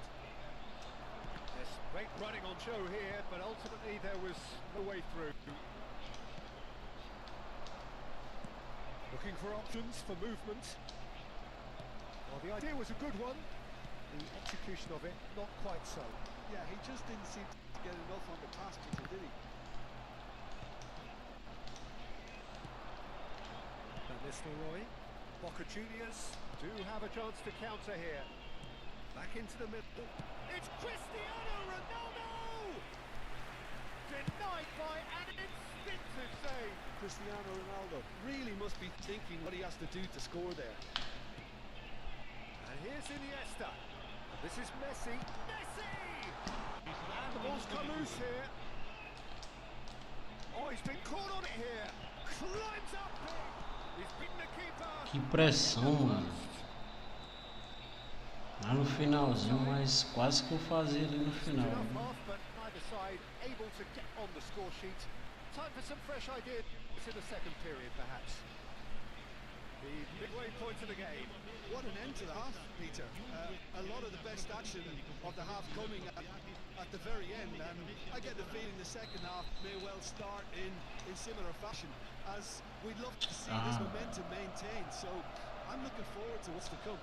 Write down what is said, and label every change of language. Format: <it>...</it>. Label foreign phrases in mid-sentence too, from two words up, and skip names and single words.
<en>There's great running on show here, but ultimately there was no way through. Looking for options for movement. Well, the idea was a good one. The execution of it, not quite so. Yeah, he just didn't seem to get enough on the pass, Peter, did he? Van Nistelrooy. Boca Juniors do have a chance to counter here. Back into the middle. It's Cristiano Ronaldo! Denied by an instinctive save. Cristiano Ronaldo really must be thinking what he has to do to score there. And here's Iniesta. And this is Messi. Messi! And the ball's come loose here. Oh, he's been caught on it here. Climbs up big. He's beaten the keeper.</en> <pt>Que pressão, mano. Lá no finalzinho, mas quase que eu fazia ali no final.</pt> <en>Enough half, but neither side able to get on the score sheet. Time for some fresh ideas in the second period, perhaps. The midway point of the game. What an end to the half, Peter. A lot of the best action of the half coming at the very end, and I get the feeling the second half may well start in similar fashion, as we'd love to see this momentum maintained, so I'm looking forward to what's to come.</en>